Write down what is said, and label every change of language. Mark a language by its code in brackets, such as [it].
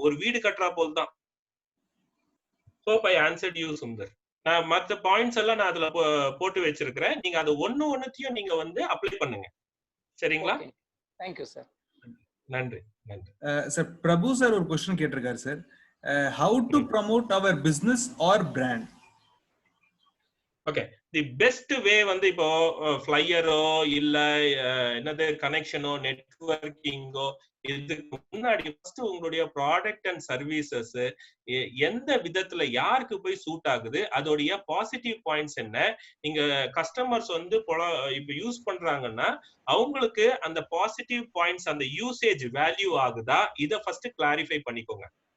[ta] ஒரு வீடு கட்டுறா போல் தான். [en] so I answered you [ta] Sundar. நான் மற்ற பாயிண்ட்ஸ் எல்லாம் நான் அதுல போட்டு வச்சிருக்கிறேன். நீங்க அது ஒண்ணுத்தையும் நீங்க வந்து அப்ளை பண்ணுங்க, சரிங்களா? [en] Thank you sir. [ta] நன்றி நன்றி சார். பிரபு சார் ஒரு क्वेश्चन கேட்டிருக்காரு sir. [en] how to promote our business or brand? [ta] Okay, the best way வந்து இப்போ ஃபிளையரோ இல்ல என்னது கனெக்ஷனோ நெட்வொர்க்கிங்கோ, இதுக்கு முன்னாடி ஃபர்ஸ்ட் உங்களுடைய ப்ராடக்ட் அண்ட் சர்வீசஸ் எந்த விதத்துல யாருக்கு போய் சூட் ஆகுது, அதோடைய பாசிட்டிவ் பாயிண்ட்ஸ் என்ன, நீங்க கஸ்டமர்ஸ் வந்து இப்ப யூஸ் பண்றாங்கன்னா அவங்களுக்கு அந்த பாசிட்டிவ் பாயிண்ட்ஸ் அந்த யூசேஜ் வேல்யூ ஆகுதா, இதை ஃபர்ஸ்ட் கிளாரிஃபை பண்ணிக்கோங்க.